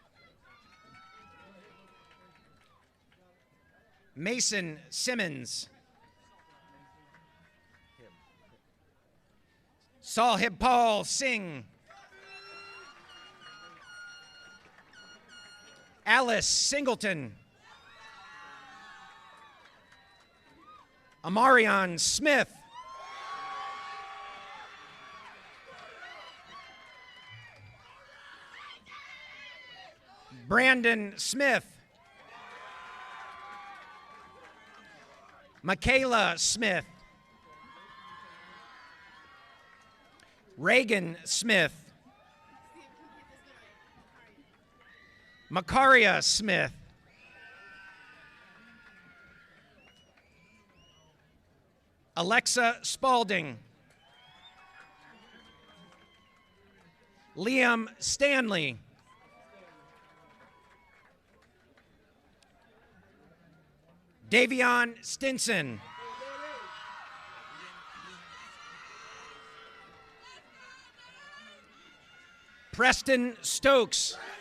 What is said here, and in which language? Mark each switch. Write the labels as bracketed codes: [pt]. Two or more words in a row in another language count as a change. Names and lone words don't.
[en] Mason Simmons. Sahib Paul Singh. Alice Singleton. Amarion Smith. Brandon Smith. Michaela Smith. Reagan Smith. Makaria Smith. Alexa Spalding. Liam Stanley. Davion Stinson. Preston Stokes.